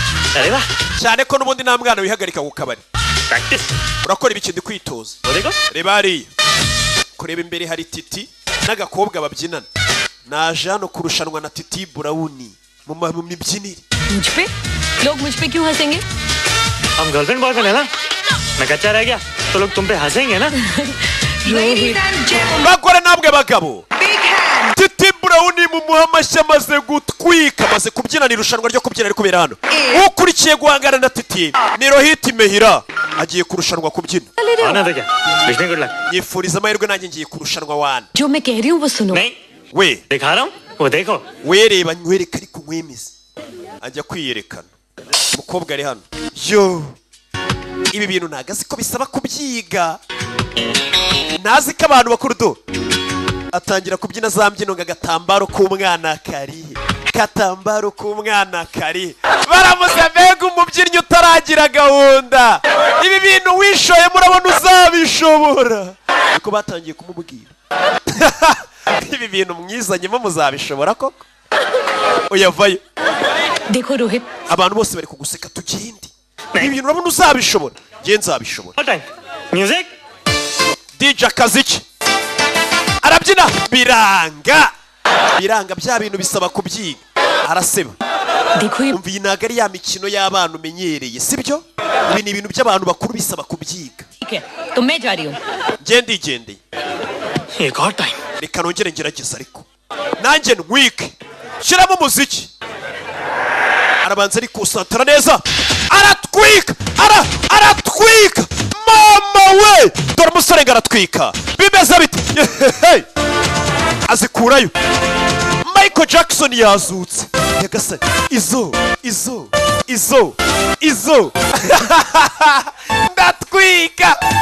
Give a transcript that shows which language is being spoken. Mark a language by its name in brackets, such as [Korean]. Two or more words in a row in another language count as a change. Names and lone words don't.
[Hindi] अरे वाह [Kinyarwanda] cyane ko nubundi nta mwana wihagarika ku kabari [Hindi] प्रैक्टिस [Kinyarwanda] urakora ibiki ndi kwitoza [Hindi] वो देखो [Kinyarwanda] reba hariya kureba imbere hari Titi n'agakobwa babyinana naje hano kurushanwa na Titi Brown mu mibyinire [Hindi] मुझ पे लोग मुझ पे क्यों हंसेंगे हम [English] girlfriend boyfriend [Hindi] है ना मैं कच्चा रह गया तो लोग तुम पे हंसेंगे ना रोहित [Kinyarwanda] bagore namwe bagabo Titi Brown mumuha amashyi amaze gutwika amaze kubyinana irushanwa ryo kubyina ari kubera hano ukurikiye guhangana na Titi ni Rohit Mehira agiye kurushanwa kubyina [Hindi] आना था क्या विष्णु [English] good luck [Kinyarwanda] yifuriza amahirwe nanjye ngiye kurushanwa wana [Hindi] जो मैं कह रही हूँ वो सुनो नहीं [Kinyarwanda] we [Hindi] दिखा रहा हूँ वो देखो [Kinyarwanda] wereba nkwereka ariko nkwemize ajya kwiyerekana umukobwa ari hano yo ibi bintu nagazi ko bisaba kubyiga nazi ko abantu bakuru do atangira kubyina za mbyino ngagatambaro k'umwana kari katambaro k'umwana kari baramuze mbega umubyinnyi utaragira gahunda ibi bintu wishoye murabona uzabishobora niko batangiye kumubwira ibi bintu mwizanyemo muzabishobora koko uyavayo [Hindi] देखो रोहित [Kinyarwanda] abantu bose bari kuguseka tugende ibi bintu urabona uzabishobora nge nzabishobora [English] time music [Kinyarwanda] DJ Kaziki arabyina biranga bya bintu bisaba kubyiga araseba [Hindi] देखो ये [Kinyarwanda] umva iyi ntago ari ya mikino y'abana umenyereye sibyo ibi ni ibintu by'abantu bakuru bisaba kubyiga [Hindi] ठीक है तो मैं जा रही हूँ [Kinyarwanda] nge ndigendeye [Hindi] एक और टाइम [Kinyarwanda] reka nongere ngerageza ariko nanjye ntwike shyiramo umuziki arabanza arikusantara neza aratwika aratwika mama we dore umusore ngo aratwika bimeze bite azikurayo Michael Jackson yazutse nyagasani izo ndatwika